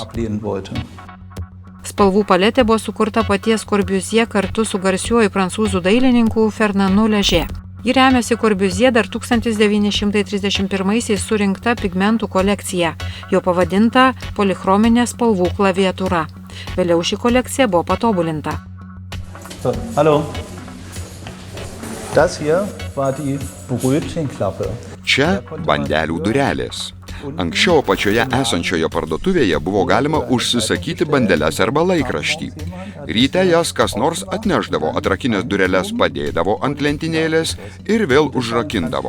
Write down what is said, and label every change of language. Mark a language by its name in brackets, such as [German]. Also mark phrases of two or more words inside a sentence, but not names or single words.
[Lithuanian] Spalvų paletė buvo sukurta paties Corbusier kartu su garsiuoju prancūzų dailininku Fernandu Léger. Ji remiasi Corbusier dar 1931-aisiais surinkta pigmentų kolekcija, jo pavadinta polichrominė spalvų klaviatūra. Vėliau ši kolekcija buvo patobulinta. [German] Hallo. Das hier war die Brötchenklappe. [Lithuanian] Čia bandelių durelės. Anksčiau apačioje esančioje parduotuvėje buvo galima užsisakyti bandeles arba laikraštį. Ryte jas kas nors atnešdavo, atrakinės dureles padėdavo ant lentynėlės ir vėl užrakindavo.